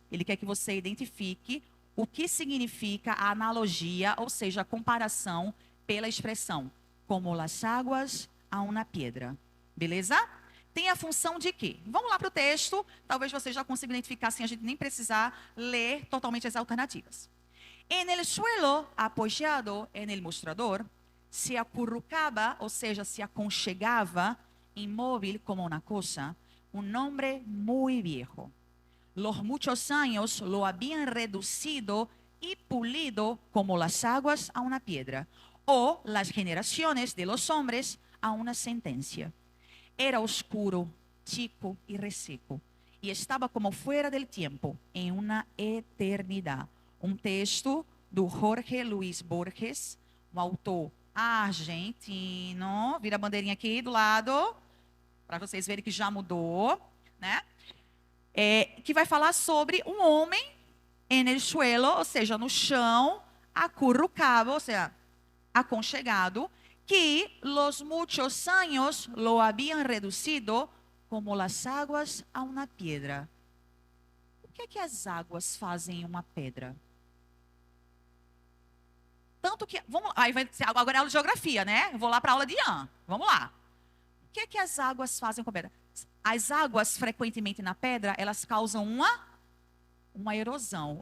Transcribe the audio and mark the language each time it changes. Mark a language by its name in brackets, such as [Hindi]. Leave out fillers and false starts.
[Portuguese] Ele quer que você identifique o que significa a analogia, ou seja, a comparação pela expressão [Spanish] como las aguas a una piedra. [Portuguese] Beleza? tem a função de quê? Vamos lá para o texto, talvez vocês já consigam identificar sem a gente nem precisar ler totalmente as alternativas. [Spanish] En el suelo, apoyado en el mostrador, se acurrucaba, [Portuguese] ou seja, se aconchegava, [Spanish] inmóvil como una cosa, un hombre muy viejo. Los muchos años lo habían reducido y pulido como las aguas a una piedra, o las generaciones de los hombres a una sentencia. Era oscuro, chico y reseco, y estaba como fuera del tiempo, en una eternidad. [Portuguese] Um texto do Jorge Luis Borges, um autor argentino. Vira a bandeirinha aqui do lado, para vocês verem que já mudou, né? Que vai falar sobre um homem [Spanish] en el suelo, [Portuguese] ou seja, no chão, [Spanish] acurrucado, [Portuguese] ou seja, aconchegado, [Spanish] que los muchos años lo habían reducido como las aguas a una piedra. [Portuguese] O que é que as águas fazem em uma pedra? Tanto que, aí vai ser, agora é aula de geografia, né? Eu vou lá para a aula de Ian. Vamos lá. O que é que as águas fazem com a pedra? As águas, frequentemente na pedra, elas causam uma erosão.